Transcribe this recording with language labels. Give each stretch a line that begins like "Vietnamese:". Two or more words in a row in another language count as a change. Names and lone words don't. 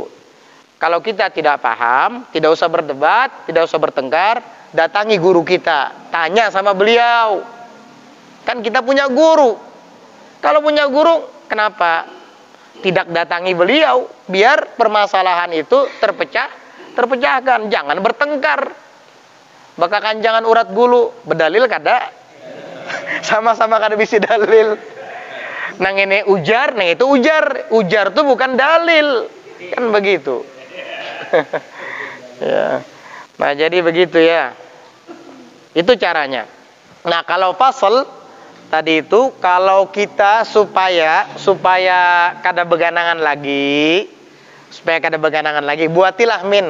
Indonesian: Kalau kita tidak paham, tidak usah berdebat, tidak usah bertengkar, datangi guru kita, tanya sama beliau. Kan kita punya guru. Kalau punya guru, kenapa tidak datangi beliau? Biar permasalahan itu terpecahkan. Jangan bertengkar. Bahkan jangan urat gulu.
Banjar: Berdalil kada? Sama-sama kada bisa dalil. Nang ini ujar, nang itu ujar.
Indonesian: Ujar itu bukan dalil. Kan begitu. Ya. Nah, jadi begitu ya. Itu caranya. Nah, kalau fasal tadi itu, kalau kita supaya
Banjar: kada beganangan
Indonesian: lagi, buatilah min.